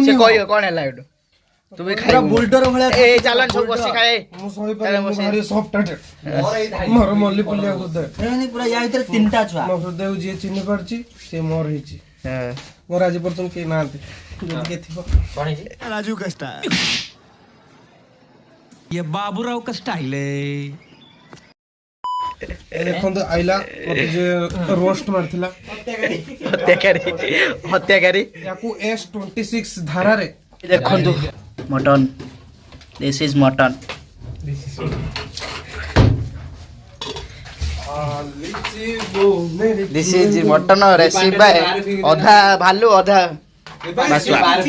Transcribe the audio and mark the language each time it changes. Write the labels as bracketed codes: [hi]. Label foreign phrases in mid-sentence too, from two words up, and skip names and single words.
[or] ସେ କହିବ କଣ ହେଲା ଏଠୁ? ତୁ ବି ଖାଇବୁ ବୁଲଡର ଭଳିଆ। ଏ ଚାଲ ସବୁ ବସି ଖାଏ। ମୁଁ ସହିପାରିବି ଭାରି ସଫ୍ଟ ମୋର ମଲ୍ଲି ପୁଲିଆ ହୃଦୟ। ପୁରା ୟା ଭିତରେ ତିନିଟା ଛୁଆ। ମୋ ହୃଦୟକୁ ଯିଏ ଚିହ୍ନି ପାରୁଛି ସେ ମୋର ହେଇଛି। ମୋର ଆଜି ପର୍ଯ୍ୟନ୍ତ କେହି ନାହାନ୍ତି। ଯଦି କିଏ ଥିବ [hi] राजू का स्टाइल ये बाबूराव का स्टाइल है। [or] ଦେଖନ୍ତୁ ଆଇଲା ମତେ ଯେ ରୋଷ୍ଟ ମାରିଥିଲା ହତ୍ୟାକାରୀ ୟାକୁ S26 ଧାରାରେ ଦେଖନ୍ତୁ ମଟନ। [en] this is mutton. this is mutton recipe by [or] ଅଧା ଭାଲୁ ଅଧା ବାସୁଆ।